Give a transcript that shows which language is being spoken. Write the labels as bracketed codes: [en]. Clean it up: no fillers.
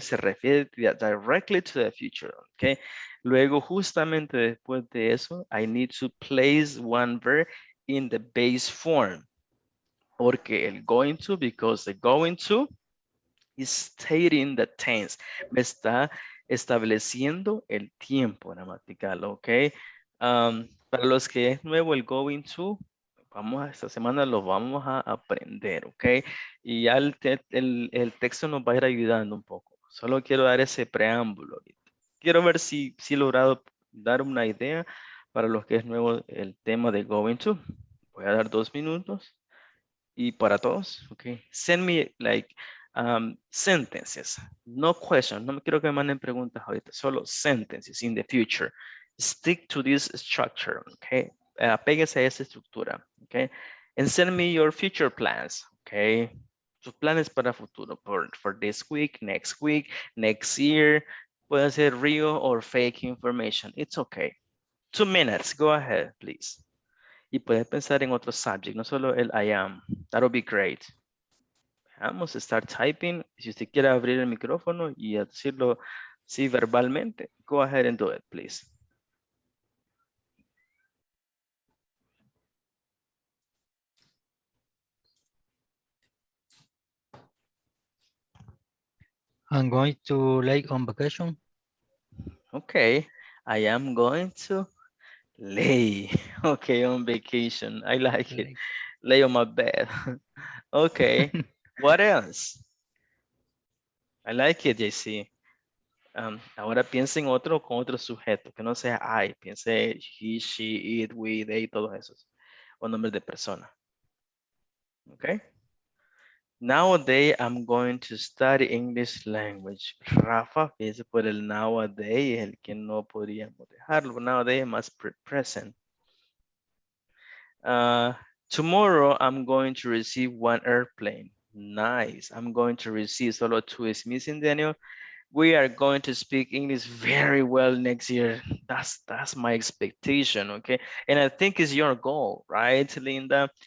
[es] Se refiere [en] directly to the future, okay? [es] Luego, justamente después de eso, [en] I need to place one verb in the base form. [es] Porque el [en] going to, because the going to is stating the tense. [es] Me está estableciendo el tiempo gramatical, ¿ok? Para los que es nuevo el going to, esta semana lo vamos a aprender, ¿ok? Y ya el texto nos va a ir ayudando un poco. Solo quiero dar ese preámbulo ahorita. Quiero ver si he logrado dar una idea para los que es nuevo el tema de going to. Voy a dar 2 minutos. Y para todos, ok. [en] Send me like sentences, no questions. [es] No me quiero que me manden preguntas ahorita, solo [en] sentences in the future. Stick to this structure, ok. [es] Apéguese a esa estructura, [en] ok. And send me your future plans, ok. [es] Sus planes para futuro, [en] for this week, next year. [es] Puede ser [en] real or fake information. It's okay. 2 minutes, go ahead, please. [es] Y puedes pensar en otro subject, no solo el I am. [en] That'll be great. [es] Vamos a [en] start typing. [es] Si usted quiere abrir el micrófono y decirlo sí verbalmente, [en] go ahead and do it, please. I'm going to lake on vacation. Okay, I am going to lay. Okay, on vacation. I like it. Lay on my bed. Okay, what else? I like it, JC. [es] Ahora piense en otro con otro sujeto, que no sea I. Piense he, she, it, we, they, todos esos. O nombres de persona. Okay. [en] Nowadays, I'm going to study English language. [es] Rafa, fíjese por el nowadays, el que no podríamos dejarlo. [en] Nowadays, más present. Tomorrow, I'm going to receive one airplane. Nice. I'm going to receive, solo two is missing, Daniel. We are going to speak English very well next year. That's my expectation, okay? And I think it's your goal, right, Linda?